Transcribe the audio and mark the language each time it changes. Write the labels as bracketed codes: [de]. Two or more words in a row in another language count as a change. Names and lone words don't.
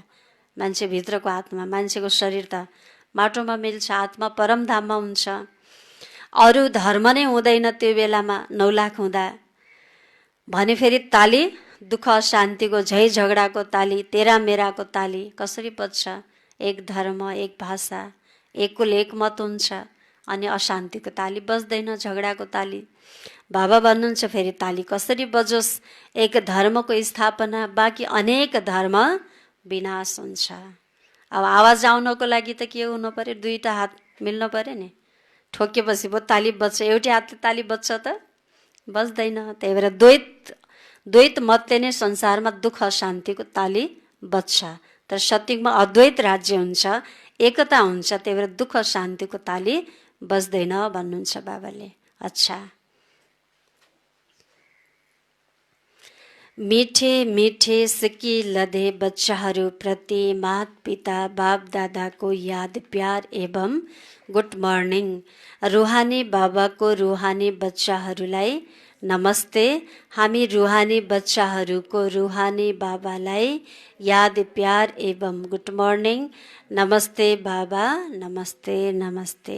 [ne] मान्छेभित्रको आत्मा, मान्छेको शरीर त माटोमा मिल्छ, आत्मा परमधाममा हुन्छ। अरू धर्म नै हुँदैन त्यो बेलामा 9 लाख हुँदा। भने फेरि ताली, दुःख शान्तिको झै झगडाको ताली, तेरा मेराको ताली कसरी बज्छ? एक धर्म, एक भाषा, एक कुल एक मत हुन्छ, अनि अशान्तिको ताली बज्दैन, झगडाको ताली। बाबा भन्नुहुन्छ फेरि ताली कसरी बजोस्? एक धर्मको स्थापना, बाँकी अनेक धर्म विनाश हुन्छ। अब आवाज आउनको लागि त के हुनु पर्यो? 2टा हात मिल्नु पर्यो नि। ठोकेपछि पो ताली बज्छ, एउटै हातले ताली बज्छ त? बज्दैन। त्यही भएर द्वैत मतले नै संसारमा दुःख शान्तिको ताली बज्छ। तर सत्यमा अद्वैत राज्य हुन्छ, एकता हुन्छ, त्यही भएर दुःख शान्तिको ताली बज्दैन भन्नुहुन्छ बाबाले। अच्छा, [hi] मिठे मिठे सिकी लदे [ne] बच्चाहरू प्रति माता पिता बाप दादाको याद प्यार एवं [en] good morning. [ne] रुहानी बाबाको रुहानी बच्चाहरूलाई नमस्ते। हामी रुहानी बच्चाहरूको रुहानी बाबालाई याद प्यार एवं [en] good morning. [ne] नमस्ते बाबा, नमस्ते नमस्ते।